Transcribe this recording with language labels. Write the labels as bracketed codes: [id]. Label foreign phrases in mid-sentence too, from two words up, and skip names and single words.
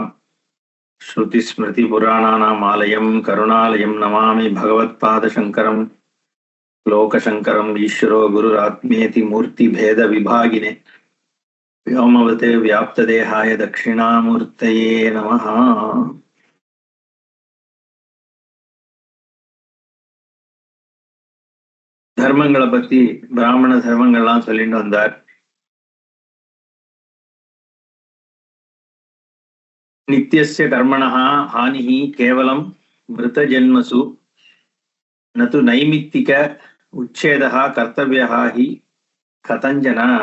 [sa] श्रुतिस्मृतिपुराणानाम् आलयं करुणालयं नमामि भगवत्पादशङ्करं लोकशङ्करम्। ईश्वरो गुरुरात्मेति मूर्तिभेदविभागिने व्योमवते व्याप्तदेहाय दक्षिणामूर्तये नमः। [ta] தர்மங்களை பத்தி பிராமண தர்மங்கள்லாம் சொல்லிட்டு வந்தார். [sa] नित्यस्य कर्मणः हानिः केवलं मृत जन्मसु न तु नैमित्तिक उच्छेदः कर्तव्यः हि कथञ्चन.